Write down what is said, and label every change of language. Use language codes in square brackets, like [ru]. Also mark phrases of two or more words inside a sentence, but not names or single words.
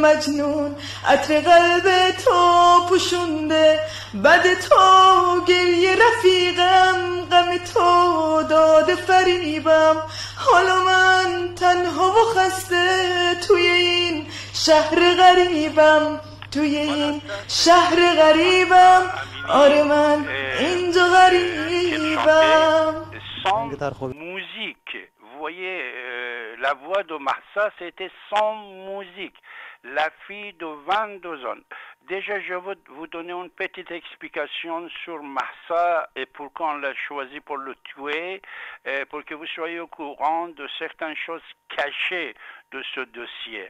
[fa] مجنون عطر قلب تو پوشونده بد تو گریه رفیقم غم تو داده فریبم حالا من تنها و خسته توی این شهر غریبم توی این شهر غریبم آره من اینجا غریبم [fr] Sans musique. Vous voyez, la voix de Mahsa, c'était sans musique. La fille de 22 ans. Déjà, je veux vous donner une petite explication sur Mahsa et pourquoi on l'a choisi pour le tuer, pour que vous soyez au courant de certaines choses cachées de ce dossier.